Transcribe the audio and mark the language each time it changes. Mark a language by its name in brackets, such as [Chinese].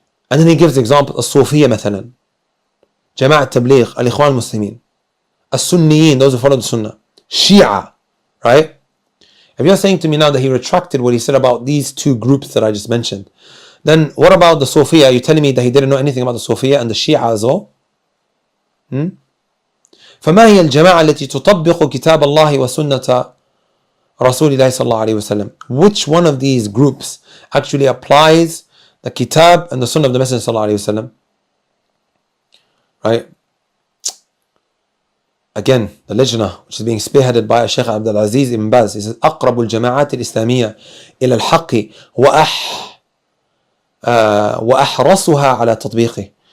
[English] And then he gives example, [Arabic] الصوفية مثلا, [English] جماعة التبليغ, الإخوان المسلمين, السنيين, those who follow the Sunnah, Shia, right? If you're saying to me now that he retracted what he said about these two groups that I just mentioned, then what about the Sufiya? Are you telling me that he didn't know anything about the Sufiya and the Shia as well? [Arabic] فما هي الجماعة التي تطبق كتاب الله وسنة رسول الله صلى الله عليه وسلم? [English] Which one of these groups actually applies the kitab and the sunnah of the Messenger صلى الله عليه وسلم? Right? Again, the Lajna, which is being spearheaded by Shaykh Abdul Aziz ibn Baz, he says, [Arabic] أقرب الجماعات الإسلامية إلى الحق وأحرصها على تطبيقه.